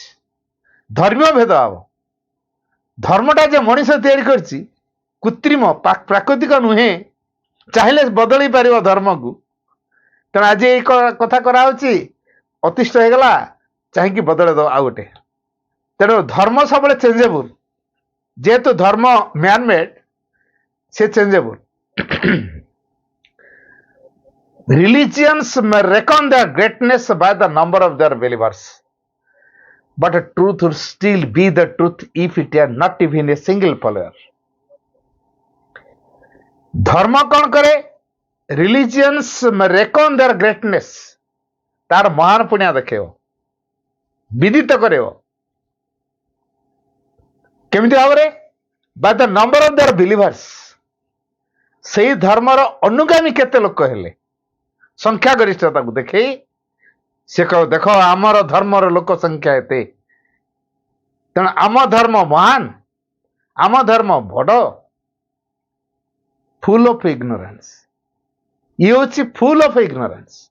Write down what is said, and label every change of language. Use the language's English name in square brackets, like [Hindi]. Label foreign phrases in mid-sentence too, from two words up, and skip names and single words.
[Odia] ଧର୍ମୀୟ ଭେଦଭାବ, ଧର୍ମଟା ଯେ ମଣିଷ ତିଆରି କରିଛି, କୃତ୍ରିମ ପ୍ରାକୃତିକ ନୁହେଁ, ଚାହିଁଲେ ବଦଳେଇ ପାରିବ ଧର୍ମକୁ। ତେଣୁ ଆଜି ଏଇ କଥା କରାହଉଛି, ଅତିଷ୍ଠ ହେଇଗଲା, ଚାହିଁକି ବଦଳେଇ ଦବ ଆଉ ଗୋଟେ। ତେଣୁ ଧର୍ମ ସବୁବେଳେ ଚେଞ୍ଜେବୁଲ, ଯେହେତୁ ଧର୍ମ [English] man made, [Odia] ସେ ଚେଞ୍ଜେବୁଲ। [English] Religions may reckon their greatness by the number of their believers, but truth would still be the truth if it had not even a single follower. [Odia] ଧର୍ମ କଣ କରେ? [English] Religions may reckon their greatness, [Odia] ତାର ମହାନ ପୁଣ୍ୟ ଦେଖେଇବ, ବିଦିତ କରେଇବ। କେମିତି ଭାବରେ? [English] by the number of their believers, [Odia] ସେଇ ଧର୍ମର ଅନୁଗାମୀ କେତେ ଲୋକ ହେଲେ, ସଂଖ୍ୟା ଗରିଷ୍ଠତାକୁ ଦେଖେଇ ସେ କହ, ଦେଖ ଆମର ଧର୍ମର ଲୋକ ସଂଖ୍ୟା ଏତେ, ତେଣୁ ଆମ ଧର୍ମ ମହାନ, ଆମ ଧର୍ମ ବଡ। [English] full of ignorance, [Odia] ଇଏ ହଉଛି [English] full of ignorance.